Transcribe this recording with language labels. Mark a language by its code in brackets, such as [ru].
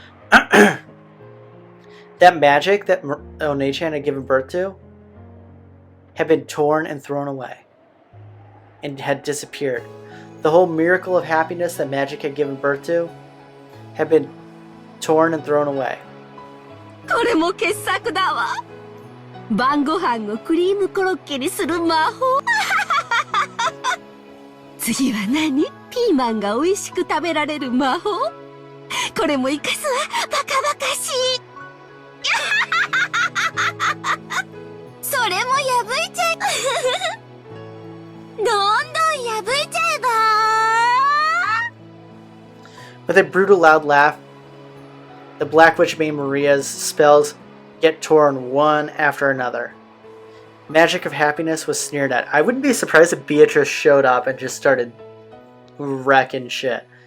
[en] That magic that One-chan had given birth to had been torn and thrown away, and had disappeared. The whole miracle of happiness that magic had given birth to had been torn and thrown away. [ja] これも傑作だわ。晩ご飯をクリームコロッケにする魔法。次は何？ピーマンが美味しく食べられる魔法？これも生かすわ。バカバカしい。それも破いちゃえ。どんどん破いちゃえば。 [en] With a brutal loud laugh, the Black Witch made Maria's spells get torn one after another. Magic of happiness was sneered at. I wouldn't be surprised if Beatrice showed up and just started wrecking shit.